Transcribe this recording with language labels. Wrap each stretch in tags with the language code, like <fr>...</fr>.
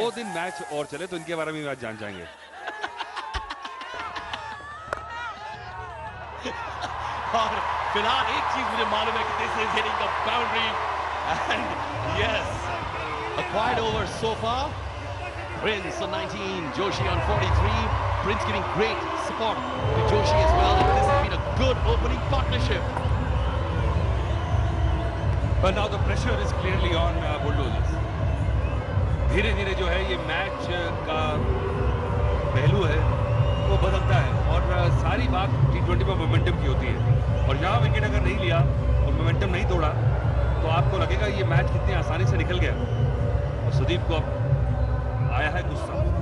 <hi>2 दिन मैच और चले तो इनके बारे में आज जान जाएंगे। और फिलहाल एक चीज मुझे मालूम है कि</hi> <en>This is hitting the boundary and yes, a quiet over so far. Prince on 19, Joshi on 43. Prince giving great support to Joshi as well. And this has been a good opening partnership. But now the pressure is clearly on Bulldozers.</en> <hi>धीरे धीरे जो है ये match का पहलू है वो बदलता है, और सारी बात T20 में मोमेंटम की होती है। और यहाँ विकेट अगर नहीं लिया और मोमेंटम नहीं तोड़ा तो आपको लगेगा ये मैच कितनी आसानी से निकल गया। और सुदीप को अब आया है गुस्सा।</hi>